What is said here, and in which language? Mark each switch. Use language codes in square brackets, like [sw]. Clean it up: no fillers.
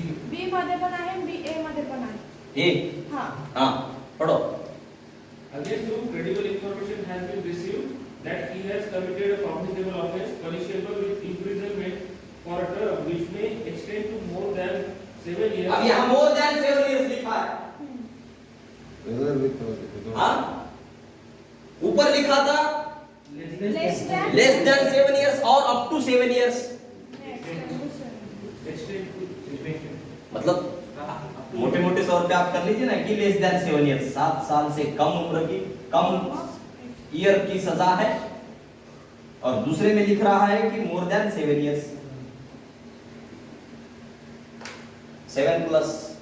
[mr] बी मध्ये पण आहे, बी ए मध्ये पण आहे. ए, हाँ [hi] हाँ पढ़ो. [en] Against whom credible information has been received that he has committed a cognizable offence punishable with imprisonment for a term which may extend to more than 7 years. [hi] अब यहाँ [en] more than 7 years [hi] लिखा है, हाँ ऊपर लिखा था [en] less than less than 7 years और up to 7 years, Extend to [hi] मतलब मोटे मोटे तौर पे आप कर लीजिए ना कि [en] less than 7 years, [hi] 7 साल से कम उम्र की, कम ईयर की सजा है, और दूसरे में लिख रहा है कि [en] More than 7 years, 7 plus.